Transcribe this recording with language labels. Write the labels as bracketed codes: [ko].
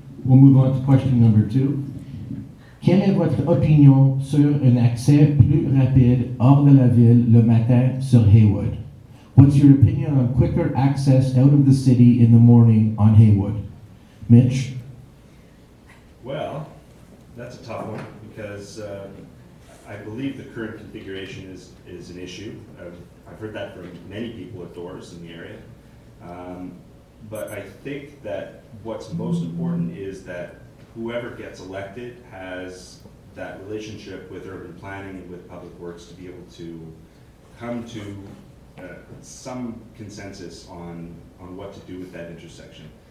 [en] We'll move on to question number 2. [fr] Quelle est votre opinion sur un accès plus rapide hors de la ville le matin sur Haywood? [en] What's your opinion on quicker access out of the city in the morning on Haywood? Mitch? Well, that's a tough one, because I believe the current configuration is an issue. I've heard that from many people at doors in the area. But I think that what's most important is that whoever gets elected has that relationship with urban planning and with public works to be able to come to some consensus on what to do with that intersection.